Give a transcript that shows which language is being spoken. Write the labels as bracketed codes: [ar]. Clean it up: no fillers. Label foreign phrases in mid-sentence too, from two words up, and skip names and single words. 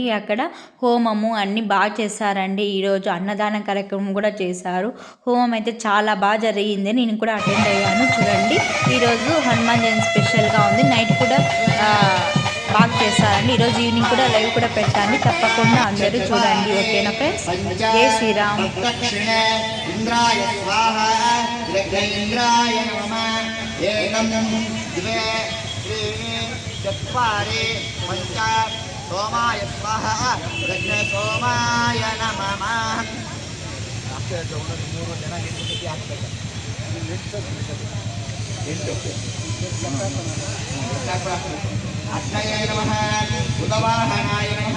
[te] అక్కడ హోమము అన్నీ బాగా చేశారండి. ఈరోజు అన్నదాన కార్యక్రమం కూడా చేశారు. హోమం అయితే చాలా బాగా జరిగింది. నేను కూడా అటెండ్ అయ్యాను. చూడండి, ఈరోజు హనుమాన్ జయంతి స్పెషల్గా ఉంది. నైట్ కూడా బాగా చేస్తారండి. ఈరోజు ఈవినింగ్ కూడా లైవ్ కూడా పెట్టండి, తప్పకుండా అందరూ చూడండి. ఓకేనా ఫ్రెండ్స్? జై శ్రీరామ్. [sa] सोमाय स्वाहा लग्न सोमाय नमः अग्नये नमः उदवाहनाय नमः